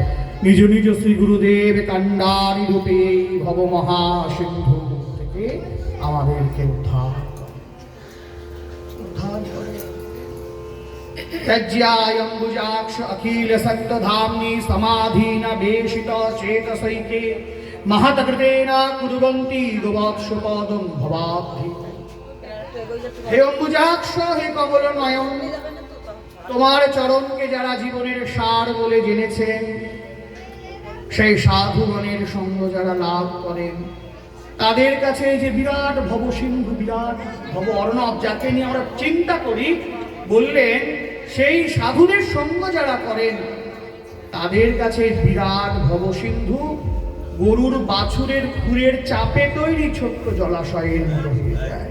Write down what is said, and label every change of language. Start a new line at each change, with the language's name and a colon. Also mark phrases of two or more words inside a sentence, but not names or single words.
Bangla: নিজ নিজ শ্রী গুরুদেব কান্ডারি রূপে ভব মহাসিন্ধু থেকে আমাদেরকে উদ্ধার করে।
Sanskrit: ত্যাজ্যায়ম্বুজাক্ষ অখিল সত্যধাম্নি সমাধীন বেশিত চেতসৈকে महतकृतेन कुर्वन्ति गोवत्सपदं भवाब्धि।
Bangla: হে অম্বুজাক্ষ, হে কমল নয়ন, তোমার চরণকে যারা জীবনের সার বলে জেনেছেন, সেই সাধুগণের সঙ্গ যারা লাভ করেন, তাদের কাছে যে বিরাট ভবসিন্ধু, বিরাট ভব অর্ণব, যাকে নিয়ে আমরা চিন্তা করি, বললেন সেই সাধুদের সঙ্গ যারা করেন তাদের কাছে বিরাট ভবসিন্ধু গরুর বাছুরের খুরের চাপে তৈরি ছোট্ট জলাশয়ের মতো হয়ে যায়।